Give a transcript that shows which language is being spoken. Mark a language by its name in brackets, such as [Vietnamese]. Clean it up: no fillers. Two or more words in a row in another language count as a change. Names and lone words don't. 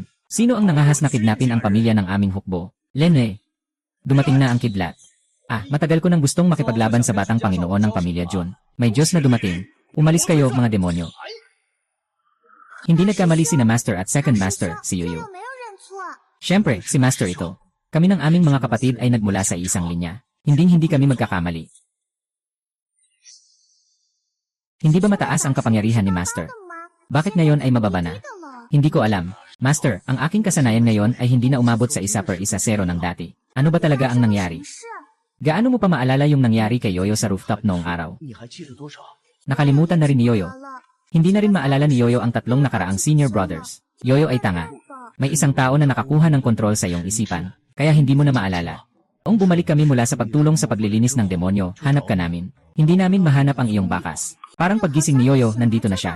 [Filipino] Sino ang nangahas na kidnapin ang pamilya ng aming hukbo? Lene. Dumating na ang kidlat. Ah, matagal ko nang gustong makipaglaban sa batang Panginoon ng pamilya Jun. May Diyos na dumating. Umalis kayo, mga demonyo. Hindi nagkamali si na Master at Second Master, si [Chinese] 他 [Filipino] Yuyu. [Chinese] 又没有认错。 [Filipino] Siyempre, si Master ito. Kami ng aming mga kapatid ay nagmula sa isang linya. Hindi kami magkakamali. Hindi ba mataas ang kapangyarihan ni Master? [Chinese] 的吗？ [Filipino] Bakit ngayon ay mababa na? [Chinese] 的了。 [Filipino] Hindi ko alam. Master, ang aking kasanayan ngayon ay hindi na umabot sa 1/1 ng dati. Ano ba talaga ang nangyari? [Chinese] 是 [Filipino] Gaano mo pa maalala yung nangyari kay Yoyo sa rooftop noong araw? [Chinese] 你还记得多少？ [Filipino] Nakalimutan na rin ni Yoyo. [Chinese] 得了。 [Filipino] Hindi na rin maalala ni Yoyo ang tatlong nakaraang [English] senior brothers. [Filipino] Yoyo ay tanga. [Chinese] 不吧 [Filipino] May isang tao na nakakuha ng kontrol sa iyong isipan, kaya hindi mo na maalala. Noong bumalik kami mula sa pagtulong sa paglilinis ng demonyo, hanap ka namin. Hindi namin mahanap ang iyong bakas. Parang paggising ni Yoyo, nandito na siya.